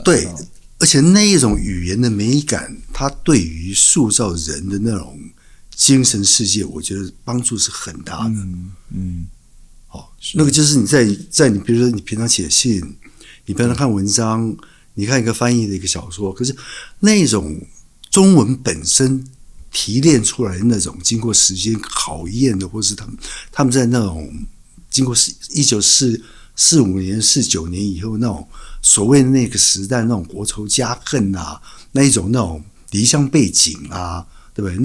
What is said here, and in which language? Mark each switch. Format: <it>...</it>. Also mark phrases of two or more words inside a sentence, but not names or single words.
<zh>對，而且那一種語言的美感，它對於塑造人的那種精神世界，我覺得幫助是很大的。那個就是你在你比如說你平常寫信，你平常看文章，你看一個翻譯的一個小說，可是那種中文本身提煉出來的那種經過時間考驗的，或是他們在那種。經過1945年、49年以後，那種所謂的那個時代，那種國仇家恨啊，那種離鄉背井啊，對不對？</zh>